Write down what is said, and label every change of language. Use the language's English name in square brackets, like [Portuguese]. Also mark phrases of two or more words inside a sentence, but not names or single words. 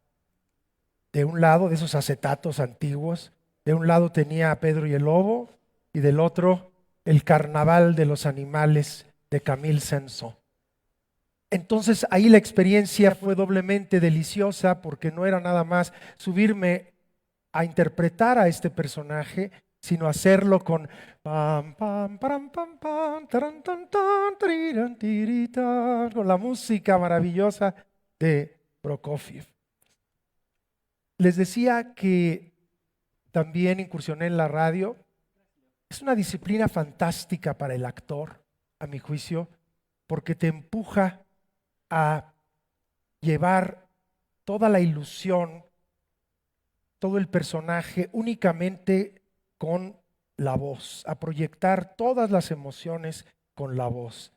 [Spanish] De un lado, de esos acetatos antiguos, de un lado tenía a Pedro y el Lobo y del otro El Carnaval de los Animales de Camille Saint-Saëns. Entonces ahí la experiencia fue doblemente deliciosa porque no era nada más subirme a interpretar a este personaje, sino hacerlo con pam, pam, param, pam, pam, taran, tan, tan, tiriran, tiritan, con la música maravillosa de Prokofiev. Les decía que también incursioné en la radio. Es una disciplina fantástica para el actor, a mi juicio, porque te empuja a llevar toda la ilusión, todo el personaje únicamente con la voz, a proyectar todas las emociones con la voz.